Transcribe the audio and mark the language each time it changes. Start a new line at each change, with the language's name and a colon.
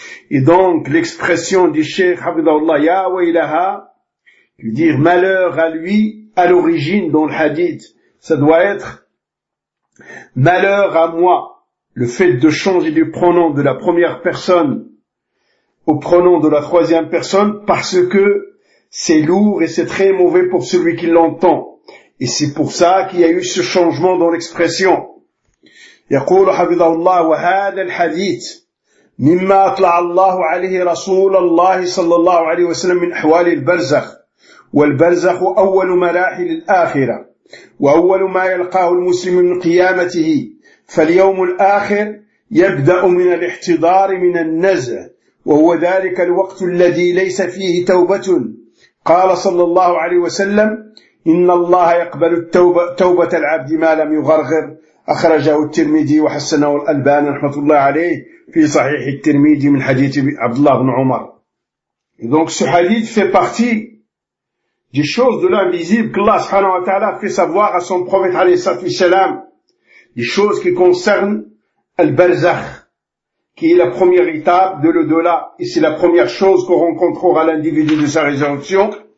French: Et donc, l'expression du Cheikh Habibullah,
Arabic: ya waylaha,
French: qui veut dire malheur à lui, à l'origine, dans le hadith, ça doit être malheur à moi. Le fait de changer du pronom de la première personne au pronom de la troisième personne, parce que c'est lourd et c'est très mauvais pour celui qui l'entend. Et c'est pour ça qu'il y a eu ce changement dans l'expression.
Arabic: يقول حفظه الله وهذا الحديث مما أطلع الله عليه رسول الله صلى الله عليه وسلم من أحوال البرزخ، والبرزخ أول مراحل الآخرة وأول ما يلقاه المسلم من قيامته، فاليوم الآخر يبدأ من الاحتضار من النزع، وهو ذلك الوقت الذي ليس فيه توبة. قال صلى الله عليه وسلم: إن الله يقبل التوبة توبة العبد ما لم يغرغر. أخرجه الترمذي وحسنه الألباني رحمة الله عليه في صحيح الترمذي من حديث عبد الله بن عمر.
French: donc ce hadith fait partie des choses de l'invisible qu'Allah subhanahu wa ta'ala fait savoir à son prophète alayhi salatu wassalam, des choses qui concernent al-barzakh, qui est la première étape de l'au-delà, et c'est la première chose qu'on rencontrera l'individu de sa résurrection.